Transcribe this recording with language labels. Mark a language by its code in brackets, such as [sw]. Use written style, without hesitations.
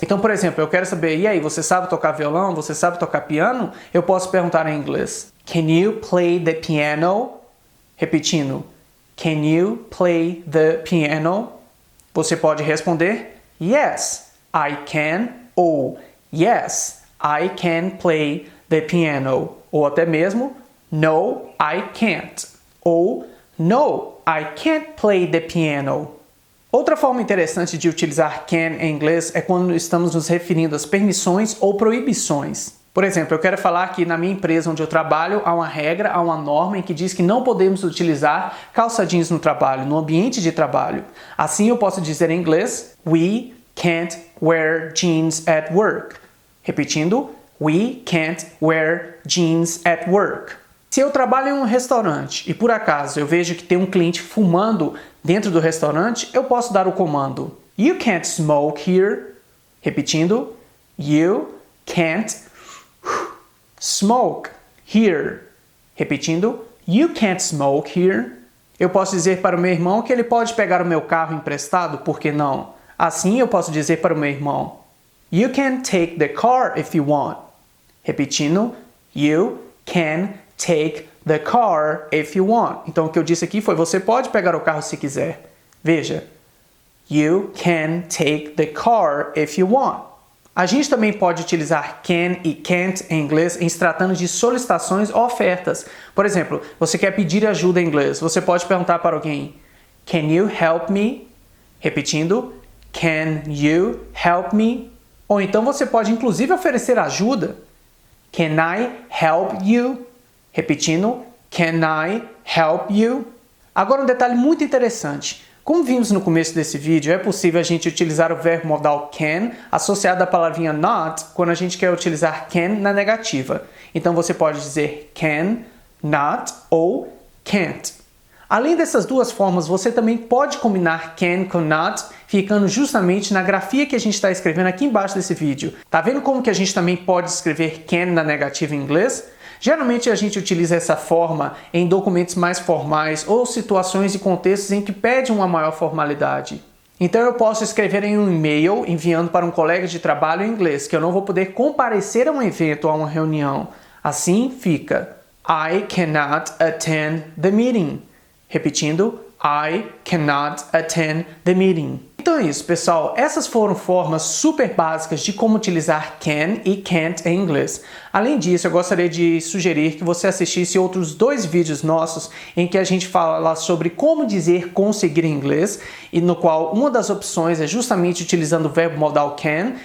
[pt] Então, por exemplo, eu quero saber, e aí, você sabe tocar violão? Você sabe tocar piano? Eu posso perguntar em inglês. [en] Can you play the piano? [pt] Repetindo. [en] Can you play the piano? [pt] Você pode responder [en] Yes, I can. [pt] Ou [en] Yes, I can play the piano. [pt] Ou até mesmo [en] No, I can't. [pt] Ou [en] No, I can't play the piano. [pt] Outra forma interessante de utilizar can em inglês é quando estamos nos referindo às permissões ou proibições. Por exemplo, eu quero falar que na minha empresa onde eu trabalho há uma regra, há uma norma em que diz que não podemos utilizar calça jeans no trabalho, no ambiente de trabalho. Assim eu posso dizer em inglês, [en] We can't wear jeans at work. [pt] Repetindo, [en] We can't wear jeans at work. [pt] Se eu trabalho em um restaurante e por acaso eu vejo que tem um cliente fumando dentro do restaurante, eu posso dar o comando [en] You can't smoke here. [pt] Repetindo, [en] You can't smoke here. [pt] Repetindo, [en] You can't smoke here. [pt] Eu posso dizer para o meu irmão que ele pode pegar o meu carro emprestado, por que não? Assim eu posso dizer para o meu irmão [en] You can take the car if you want. [pt] Repetindo, [en] You can take the car if you want. [pt] Então o que eu disse aqui foi você pode pegar o carro se quiser. Veja. [en] You can take the car if you want. [pt] A gente também pode utilizar can e can't em inglês em se tratando de solicitações ou ofertas. Por exemplo, você quer pedir ajuda em inglês. Você pode perguntar para alguém [en] Can you help me? [pt] Repetindo, [en] Can you help me? [pt] Ou então você pode inclusive oferecer ajuda. [en] Can I help you? [pt] Repetindo, [en] Can I help you? [pt] Agora um detalhe muito interessante. Como vimos no começo desse vídeo, é possível a gente utilizar o verbo modal can associado à palavrinha not quando a gente quer utilizar can na negativa. Então você pode dizer can, not ou can't. Além dessas duas formas, você também pode combinar can com not, ficando justamente na grafia que a gente está escrevendo aqui embaixo desse vídeo. Tá vendo como que a gente também pode escrever can na negativa em inglês? Geralmente a gente utiliza essa forma em documentos mais formais ou situações e contextos em que pede uma maior formalidade. Então eu posso escrever em um e-mail enviando para um colega de trabalho em inglês que eu não vou poder comparecer a um evento ou a uma reunião. Assim fica: [en] I cannot attend the meeting. [pt] Repetindo, [en] I cannot attend the meeting. [pt] Então é isso, pessoal. Essas foram formas super básicas de como utilizar can e can't em inglês. Além disso, eu gostaria de sugerir que você assistisse outros 2 vídeos nossos em que a gente fala sobre como dizer conseguir em inglês, e no qual uma das opções é justamente utilizando o verbo modal can.